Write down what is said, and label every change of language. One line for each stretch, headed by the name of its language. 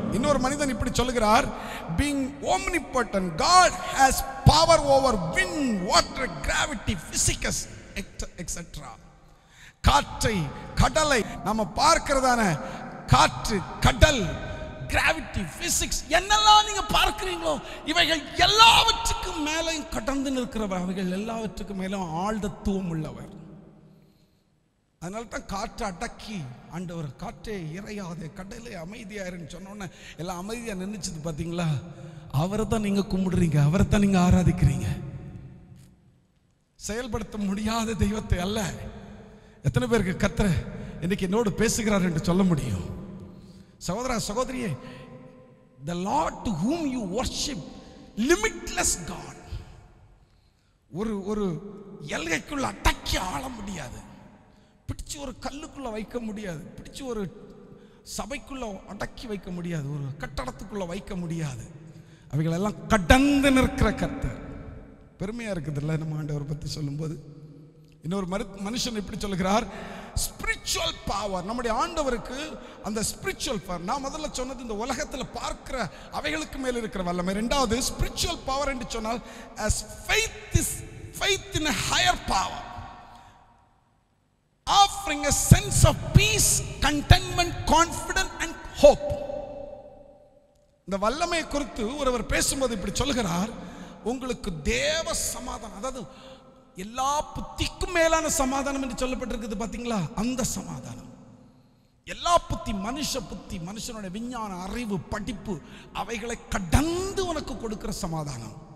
Tamil: இன்னொரு மனிதன் இப்படி சொல்லுகிறார்,
English: being omnipotent, God has power over wind, water, gravity, physics, etc.
Tamil: காற்றை, கடலை நாம பார்க்கிறதான காற்று, கடல், கிராவிட்டி, பிசிக்ஸ் என்னெல்லாம் நீங்க பார்க்கிறீங்களோ இவைகள் எல்லாவற்றுக்கும் மேலும் கடந்து நிற்கிறவர். அவைகள் எல்லாவற்றுக்கும் மேலும் ஆழ்தத்துவம் உள்ளவர். அதனால தான் காற்றை அடக்கி ஆண்டவர் காற்றே இறையாதே கடலே அமைதியாருன்னு சொன்னோன்னே எல்லாம் அமைதியாக நின்றுச்சுது. பார்த்தீங்களா? அவரை தான் நீங்கள் கும்பிடுறீங்க, அவரை தான் நீங்கள் ஆராதிக்கிறீங்க. செயல்படுத்த முடியாத தெய்வத்தை அல்ல. எத்தனை பேருக்கு கர்த்தர் இன்னைக்கு என்னோடு பேசுகிறார் என்று சொல்ல முடியும்? சகோதரா சகோதரியே,
English: the Lord to whom you worship, limitless God.
Tamil: ஒரு எல்கைக்குள்ள அடக்கி ஆள முடியாது. பிடிச்சு ஒரு கல்லுக்குள்ள வைக்க முடியாது. பிடிச்சு ஒரு சபைக்குள்ள அடக்கி வைக்க முடியாது. ஒரு கட்டடத்துக்குள்ள வைக்க முடியாது. அவைகளெல்லாம் கடந்து நிற்கிற கர்த்தர். பெருமையா இருக்குது இல்லை நம்ம ஆண்டவர் பற்றி சொல்லும்போது? இன்னொரு மனுஷன் இப்படி சொல்லுகிறார், ஸ்பிரிச்சுவல் பவர். நம்முடைய ஆண்டவருக்கு அந்த ஸ்பிரிச்சுவல் பவர், நான் முதல்ல சொன்னது இந்த உலகத்தில் பார்க்கிற அவைகளுக்கு மேல் இருக்கிற வல்லமை. ரெண்டாவது ஸ்பிரிச்சுவல் பவர் என்று சொன்னால்
English: as faith in a higher power, offering a sense of peace, contentment, confidence and hope.
Tamil: இந்த வல்லமை குறித்து ஒருவர் பேசும்போது இப்படி சொல்கிறார், உங்களுக்கு தேவ சமாதானம், அதாவது எல்லா புத்திக்கும் மேலான சமாதானம் என்று சொல்லப்பட்டிருக்குது. பார்த்தீங்களா? அந்த சமாதானம், எல்லா புத்தி, மனுஷனுடைய விஞ்ஞான அறிவு, படிப்பு, அவைகளை கடந்து உனக்கு கொடுக்கிற சமாதானம்.